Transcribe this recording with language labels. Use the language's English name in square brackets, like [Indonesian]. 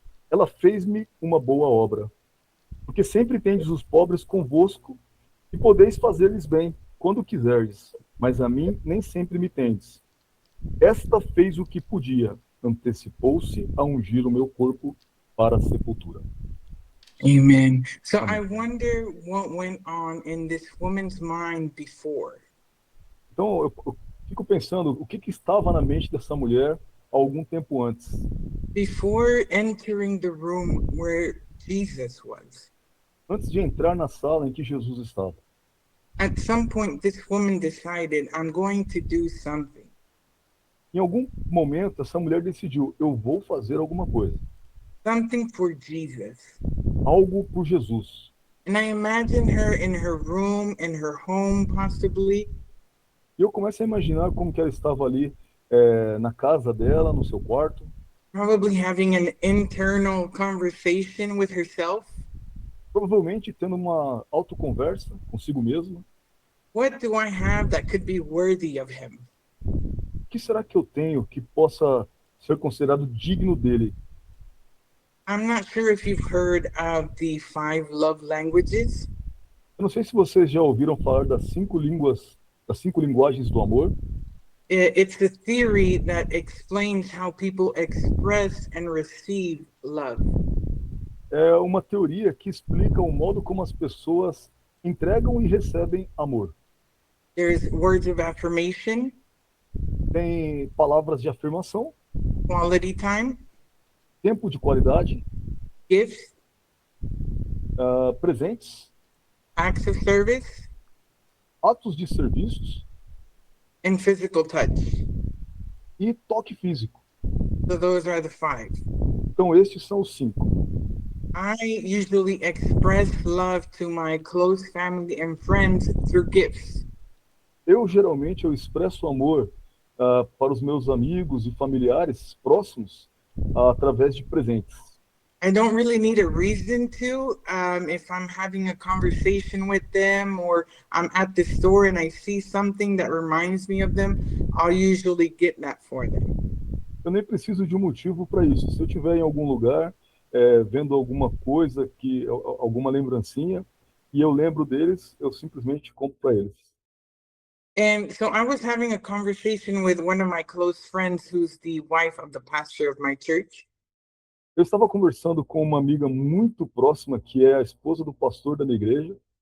[Portuguese] Ela fez-me uma boa obra. Porque sempre tendes os pobres convosco e podeis fazer-lhes bem, quando quiseres, mas a mim nem sempre me tendes. Esta fez o que podia, antecipou-se a ungir o meu corpo para a sepultura. [English] Amen. So I [Portuguese] Amém. [English] wonder what went on in this woman's mind before. [Portuguese] Então, eu fico pensando o que estava na mente dessa mulher há algum tempo antes. [English] Before entering the room where Jesus was. [Portuguese] Antes de entrar na sala em que Jesus estava. [English] At some point, this woman decided, I'm going to do something. [Portuguese] Em algum momento, essa mulher decidiu, eu vou fazer alguma coisa. [English] Something for Jesus. [Portuguese] Algo por Jesus. [English] And I imagine her in her room, in her home, possibly. [Portuguese] E eu começo a imaginar como que ela estava ali na casa dela, no seu quarto, [English] Probably having an internal conversation with herself. [Portuguese] provavelmente tendo uma autoconversa consigo mesma. [English] What do I have that could be worthy of him? [Portuguese] O que será que eu tenho que possa ser considerado digno dele? [English] I'm not sure if you've heard of the 5 love languages. [Portuguese] Eu não sei se vocês já ouviram falar das 5 linguagens do amor. [English] It's the theory that explains how people express and receive love. [Portuguese] É uma teoria que explica o modo como as pessoas entregam e recebem amor. [English] There's words of affirmation, [Portuguese] Tem palavras de afirmação, [English] quality time, [Portuguese] tempo de qualidade, [English] gifts, [Portuguese] presentes, [English] acts of service, [Portuguese] atos de serviços [English] and physical touch. [Portuguese] e toque físico. [English] So those are the 5. [Portuguese] Então, estes são os 5. [English] I usually express love to my close family and friends through gifts. [Portuguese] Geralmente, eu expresso amor para os meus amigos e familiares próximos através de presentes. [English] I don't really need a reason to. If I'm having a conversation with them or I'm at the store and I see something that reminds me of them, I'll usually get that for them. [Portuguese] Eu nem preciso de um motivo para isso. Se eu estiver em algum lugar, vendo alguma coisa, alguma lembrancinha, e eu lembro deles, eu simplesmente compro para eles. [English] And so I was having a conversation with one of my close friends who's the wife of the pastor of my church. [Portuguese] Eu estava conversando com uma amiga muito próxima, que é a esposa do pastor da minha igreja,